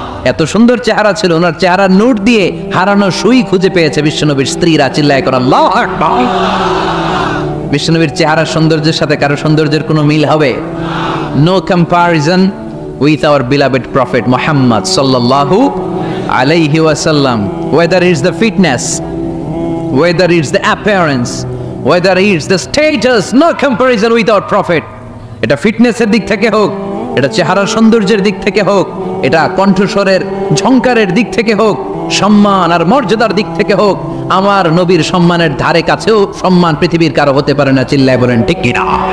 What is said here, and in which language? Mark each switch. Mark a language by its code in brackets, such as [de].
[bn] এত সুন্দর চেহারা ছিল, ওনার চেহারার নূর দিয়ে হারানো সুই খুঁজে পেয়েছে বিশ্বনবীর স্ত্রীরা। চিল্লায় কর আল্লাহু আকবার। বিশ্বনবীর চেহারার সৌন্দর্যের সাথে কারো সৌন্দর্যের কোনো মিল হবে? [en] No comparison with our beloved prophet Muhammad সাল্লাল্লাহু আলাইহি ওয়াসাল্লাম। Whether it's the fitness, whether it's the appearance, whether it's the status, no comparison with our prophet. [bn] এটা ফিটনেসের দিক থেকে হোক, এটা চেহারার সৌন্দর্যের দিক থেকে হোক, এটা কণ্ঠস্বরের ঝংকারের দিক থেকে হোক, সম্মান আর মর্যাদার দিক থেকে হোক, আমার নবীর সম্মানের ধারে কাছেও সম্মান পৃথিবীর কারো হতে পারে না। চিল্লায় বলেন ঠিক কিনা?